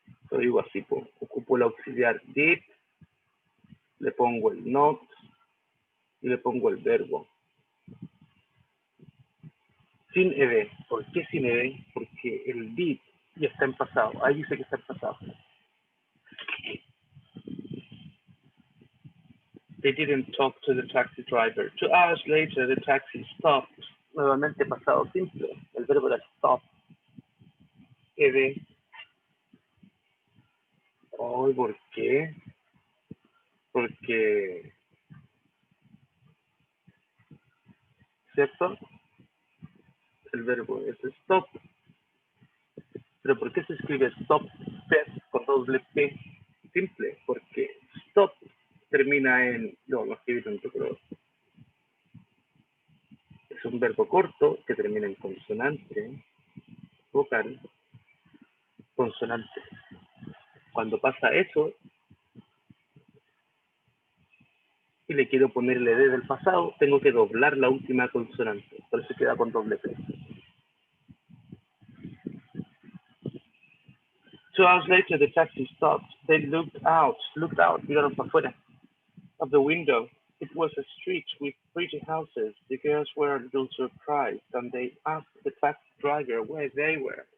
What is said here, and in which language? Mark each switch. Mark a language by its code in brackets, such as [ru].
[es] Lo digo así, pues. Ocupo el auxiliar did, le pongo el not y le pongo el verbo. Sin ed. ¿Por qué sin ed? Porque el did ya está en pasado. Ahí dice que está en pasado. [en] They didn't talk to the taxi driver. 2 hours later, the taxi stopped. [es] Nuevamente pasado simple. El verbo era stop. Ed. Oh, ¿por qué? Porque, ¿cierto? El verbo es stop. Pero ¿por qué se escribe stop con doble P? Simple, porque stop termina en, no, vamos a escribirlo en otro color. Es un verbo corto que termina en consonante, vocal, consonante. Cuando pasa eso y le quiero poner el ed del pasado, tengo que doblar la última consonante. Por eso queda con doble P. [en] 2 hours later, the taxi stopped. They looked out, [es] miraron para afuera [en] of the window. It was a street with pretty houses. The girls were a little surprised, and they asked the taxi driver where they were.